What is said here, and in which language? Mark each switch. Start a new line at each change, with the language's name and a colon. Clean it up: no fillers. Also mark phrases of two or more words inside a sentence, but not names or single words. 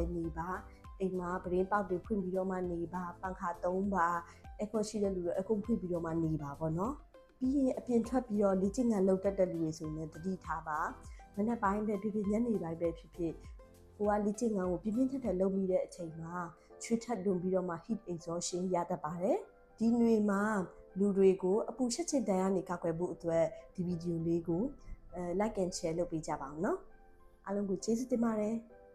Burmese: နေပါအိမ်မှာပရင်းပေါက်တွေဖွင့်ပြီးတော့မှနေပါပန်ခါသုံးပါအကွန်ရှိတဲ့လူတွေအကုန်ဖွင့်ပြီးတော့မှနေပါပေါ့နော်ပြီးရင်အပြင်ထွက်ပြီးတော့လေ့ကျင့်ခန်းလုပ်တတ်တဲ့လူတွေဆိုရင်တတိထားပါမနေ့ပိုင်းပဲဖြစ်ညနေပိုင်းပဲဖြစ်ကိုကလေ့ကျင့်ခန်းကိုပြင်းပြင်းထန်ထန်လုပ်မိတဲ့အချိန်မှာချွေးထက်လွန်ပြီးတော့မှ
English: heat exhaustion
Burmese: ရတတ်ပါတယ်ဒီຫນွေမှာလူတွေကိုအပူရှက်ခြင်းတန်ကနေကာကွယ်ဖို့အတွက်ဒီဗီဒီယိုလေးကို
English: like and share
Burmese: လုပ်ပေးကြပါအောင်နော်အားလုံးကိုကျေးဇူးတင်ပါတယ်